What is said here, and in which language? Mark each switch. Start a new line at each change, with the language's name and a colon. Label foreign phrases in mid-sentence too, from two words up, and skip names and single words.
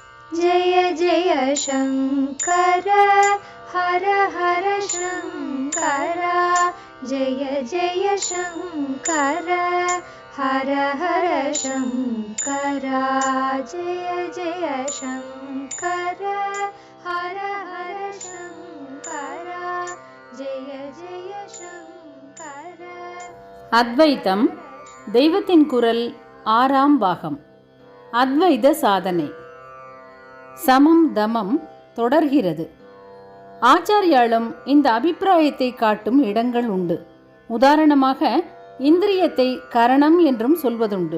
Sanskrit: जय जय शङ्कर हर हर शङ्कर जय जय शङ्कर हर हर शङ्कर जय जय शङ्कर हर हर शङ्कर जय जय शङ्कर.
Tamil: அத்வைத்தம் தெய்வத்தின் குரல் 6ஆம் பாகம். அத்வைத சாதனை. சமம் தமம் தொடர்கிறது. ஆச்சாரியாலும் இந்த அபிப்பிராயத்தை காட்டும் இடங்கள் உண்டு. உதாரணமாக இந்திரியத்தை கரணம் என்றும் சொல்வதுண்டு.